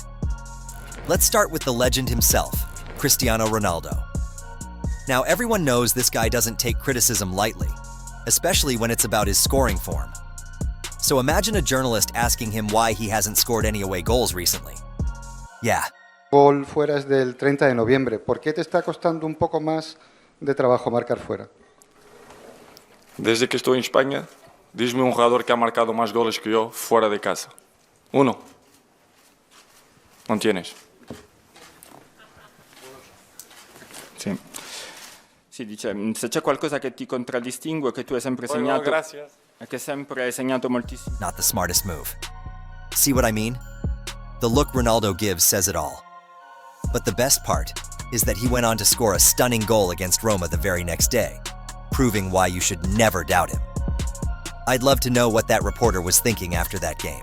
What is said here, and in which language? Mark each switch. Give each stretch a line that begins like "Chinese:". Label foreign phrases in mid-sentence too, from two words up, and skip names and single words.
English: Let's start with the legend himself, Cristiano Ronaldo. Now, everyone knows this guy doesn't take criticism lightly, especially when it's about his scoring form. So imagine a journalist asking him why he hasn't scored any away goals recently. Yeah.
Spanish: Gol fuera es del 30 de noviembre. ¿Por qué te está costando un poco más de trabajo marcar fuera? Desde que estoy en España, diz-me un jugador que ha marcado más goles que yo fuera de casa. Uno. Non tienes.
Italian: Sì. Sì, dice, se c'è qualcosa che ti contraddistingue, che tu hai sempre segnato, e che sempre hai segnato moltissimo.
English: Not the smartest move. See what I mean? The look Ronaldo gives says it all. But the best part is that he went on to score a stunning goal against Roma the very next day, proving why you should never doubt him. I'd love to know what that reporter was thinking after that game.